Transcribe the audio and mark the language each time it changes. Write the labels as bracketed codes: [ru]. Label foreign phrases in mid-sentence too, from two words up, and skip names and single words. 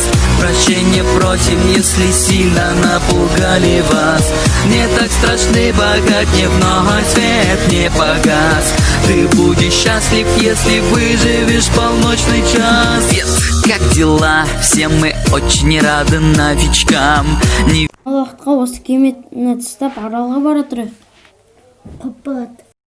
[ru] Прощения просим, если сильно напугали вас. Не так страшны, пока дневного свет не погас. Ты будешь счастлив, если выживешь полночный час. Как дела? Все мы очень рады новичкам. [kk] Уақытқа осы кемені тастап аралға бара тұрайық. Көп болады.